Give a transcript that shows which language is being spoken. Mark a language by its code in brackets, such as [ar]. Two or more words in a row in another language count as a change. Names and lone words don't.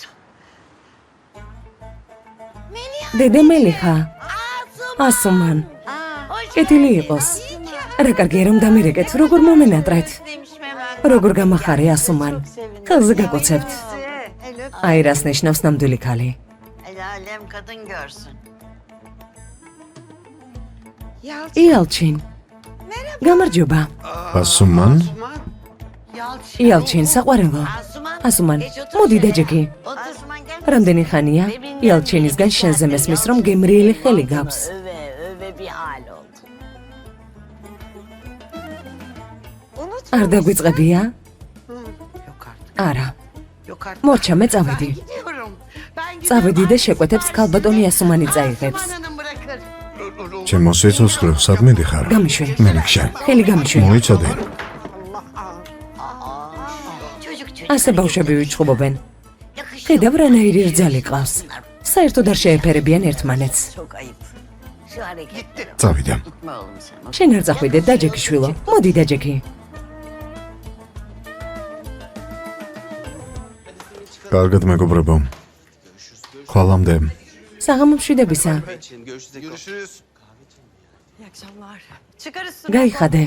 [ka] დედე მელიხა, ასუმან, კეთილი იყოს. რა კარგია რომ დამირეკეთ, როგორ მომენატრეთ. როგორ გამახარე ასუმან, ხელზე გაკოცებთ. აი რას ნიშნავს ნამდვილი ქალი. [tr] El alem kadın görsün. [ka] იალჩინ. გამარჯობა. ასუმან იალჩინ, საყვარელო. Asuman. ასუმან, მოდი დაჯექი. [tr] Asuman gel. [ka] რამდენი ხანია? იალჩინისგან შენზე მესმის, რომ გემრიელი ხელი გაქვს. [tr] Öve bir hal oldu. [ka] არ დაგვიწყებია? [tr] Yok artık. [ka] არა. [tr] Yok artık. [ka] მორჩა, მე წავედი. [tr] Gidiyorum. Ben [ka] წავედი და შეკვეთებს ქალბატონი ასუმანი წაიღებს. [tr] Amanın bırakır. [ka] ჩემო სიცოცხლე სად მიდიხარ? გამიშვი. მენიქშე. ხელი გამიშვი. მოიცადე. [tr] Çocuk çocuk. [ka] ასე ბავშვები ვიჩხუბობენ. [tr] Yakışıyor. [ka] ხედავ რანაირი რძალი ყავს. საერთოდ არ შეეფერებიან ერთმანეთს. [tr] Çok ayıp. Şu hareket. [ka] წავიდა. [tr] Gitme oğlum sen. [ka] შენ არ წახვიდე, დაჯექი შვილო. მოდი დაჯექი. კარგად მეგობრებო. ხვალამდე. საღამო მშვიდებისა. გაიხადე.